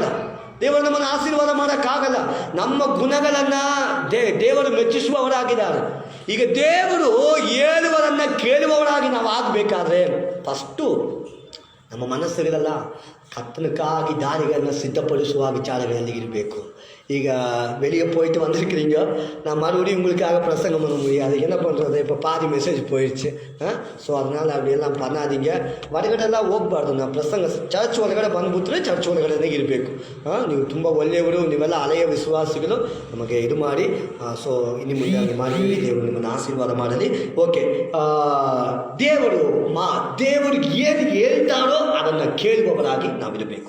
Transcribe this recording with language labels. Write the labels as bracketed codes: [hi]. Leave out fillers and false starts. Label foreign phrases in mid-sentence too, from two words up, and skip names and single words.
[kn] ದೇವರು ನಮ್ಮನ್ನು ಆಶೀರ್ವಾದ ಮಾಡೋಕ್ಕಾಗಲ್ಲ. ನಮ್ಮ ಗುಣಗಳನ್ನು ದೇವರು ಮೆಚ್ಚಿಸುವವರಾಗಿದ್ದಾರೆ. ಈಗ ದೇವರು ಹೇಳುವರನ್ನು ಕೇಳುವವರಾಗಿ ನಾವು ಆಗಬೇಕಾದ್ರೆ ಫಸ್ಟು ನಮ್ಮ ಮನಸ್ಸಲ್ಲಿರಲ್ಲ ಕತ್ತನಕ್ಕಾಗಿ ದಾರಿಗಳನ್ನು ಸಿದ್ಧಪಡಿಸುವ ವಿಚಾರಗಳಲ್ಲಿ ಇರಬೇಕು. [ta] ಈಗ வெளியே போயிட்டு வந்திருக்கிறீங்க, நான் மறுபடியும் உங்களுக்காக பிரசங்கம் பண்ண முடியாது, என்ன பண்ணுறது, இப்போ பாதி மெசேஜ் போயிடுச்சு. ஸோ அதனால் அப்படியெல்லாம் பண்ணாதீங்க. [kn] ಹೊರಗಡೆಲ್ಲ ಹೋಗ್ಬಾರ್ದು. ನಾವು ಪ್ರಸಂಗ ಚರ್ಚ್ ಒಳಗಡೆ ಬಂದ್ಬಿಟ್ರೆ ಚರ್ಚ್ ಒಳಗಡೆ ಇರಬೇಕು. ನೀವು ತುಂಬ ಒಳ್ಳೆಯವರು, ನೀವೆಲ್ಲ ಹಳೆಯ ವಿಶ್ವಾಸಿಗಳು, ನಮಗೆ ಇದು ಮಾಡಿ. ಸೊ ಇನ್ನು ಮುಂದೆ ಮಾಡಿ, ದೇವರು ನಿಮ್ಮನ್ನು ಆಶೀರ್ವಾದ ಮಾಡಲಿ. ಓಕೆ, ದೇವರು ಏನು ಹೇಳ್ತಾರೋ ಅದನ್ನು ಕೇಳುವವರಾಗಿ ನಾವಿರಬೇಕು.